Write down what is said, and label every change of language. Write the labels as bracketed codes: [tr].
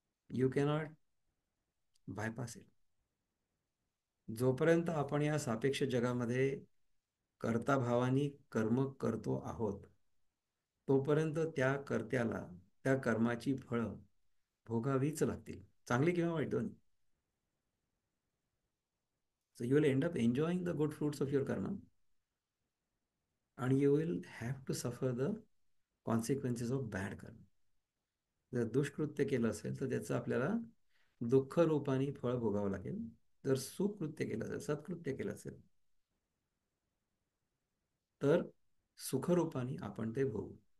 [en] You cannot bypass it. [mr] जोपर्यंत आपण या सापेक्ष जगामध्ये कर्ता भावानी कर्म करतो आहोत तोपर्यंत त्या कर्त्याला त्या कर्माची फळं भोगावीच लागतील, चांगली किंवा वाईट दोन्ही. [en] So you will end up enjoying the good fruits of your karma and you will have to suffer the consequences of bad karma. [mr] जर दुष्कृत्य केलं असेल तर त्याचं आपल्याला दुःख रूपाने फळ भोगावं लागेल. जर सुकृत्य केलं असेल, सत्कृत्य केलं असेल तर सुखरूपाने आपण ते भोगू.